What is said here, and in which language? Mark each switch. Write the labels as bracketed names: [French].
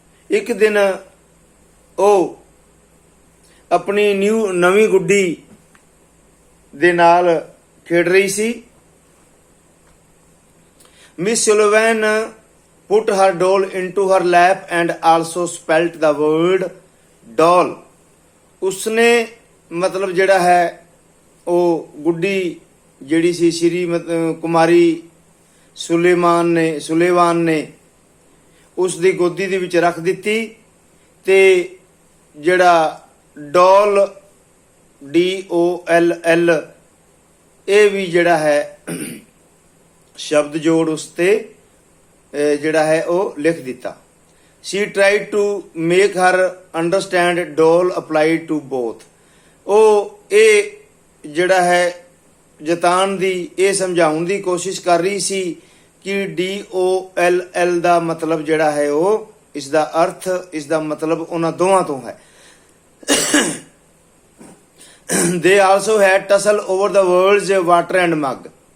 [Punjabi] ਇੱਕ ਦਿਨ ਉਹ ਆਪਣੀ ਨਵੀਂ ਗੁੱਡੀ ਦੇ ਨਾਲ ਖੇਡ ਰਹੀ ਸੀ. [English] Miss Sullivan put her doll into her lap and also spelt the word doll. [Punjabi] ਉਸਨੇ ਮਤਲਬ ਜਿਹੜਾ ਹੈ ਉਹ ਗੁੱਡੀ ਜਿਹੜੀ ਸੀ ਸ਼੍ਰੀ ਕੁਮਾਰੀ ਸੁਲੇਵਾਨ ਨੇ ਉਸ ਦੀ ਗੋਦੀ ਦੇ ਵਿੱਚ ਰੱਖ ਦਿੱਤੀ, ਤੇ ਜਿਹੜਾ ਡੋਲ DOLL ਇਹ ਵੀ ਜਿਹੜਾ ਹੈ ਸ਼ਬਦ ਜੋੜ ਉਸ ਤੇ ਜਿਹੜਾ ਹੈ ਉਹ ਲਿਖ ਦਿੱਤਾ. [English] She tried to make her understand doll applied to both. [Punjabi] ਉਹ ਇਹ ਜਿਹੜਾ ਹੈ ਜਤਾਨ ਦੀ ਇਹ ਸਮਝਾਉਣ ਦੀ ਕੋਸ਼ਿਸ਼ ਕਰ ਰਹੀ ਸੀ ਕਿ DOLL ਦਾ ਮਤਲਬ ਜਿਹੜਾ ਹੈ ਉਹ ਇਸ ਦਾ ਅਰਥ ਇਸ ਦਾ ਮਤਲਬ ਉਹਨਾਂ ਦੋਵਾਂ ਤੋਂ ਹੈ. [English] They also had tussle over the words water and mug.